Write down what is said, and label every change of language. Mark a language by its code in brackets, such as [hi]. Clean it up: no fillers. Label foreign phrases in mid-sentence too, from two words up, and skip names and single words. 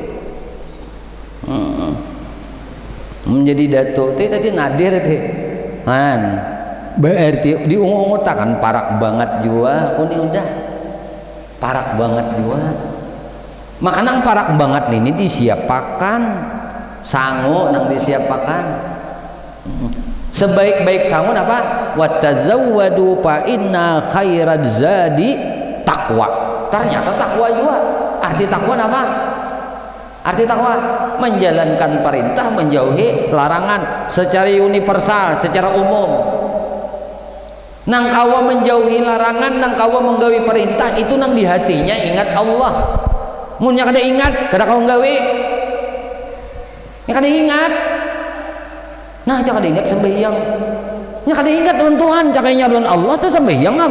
[bjn] Menjadi datuk tadi nadir berarti diungut-ungut parak banget juga ini udah parak banget juga. Maka parak banget ini disiapakan sangu nang disiapakan. Sebaik-baik sangu apa? [ar] وتزودوا فإن خير الزاد التقوى. [bjn] Ternyata takwa juga. Arti takwa apa? Arti takwa menjalankan perintah, menjauhi larangan secara universal, secara umum. Nang kawa menjauhi larangan, nang kawa menggawi perintah itu nang di hatinya ingat Allah. Munnya kada ingat, kada kawa nggawi. Ya kada ingat. Nah, jangan ingat sembahyang. Ya kada ingat lawan Tuhan, cakainya lawan Allah teh sembahyang am.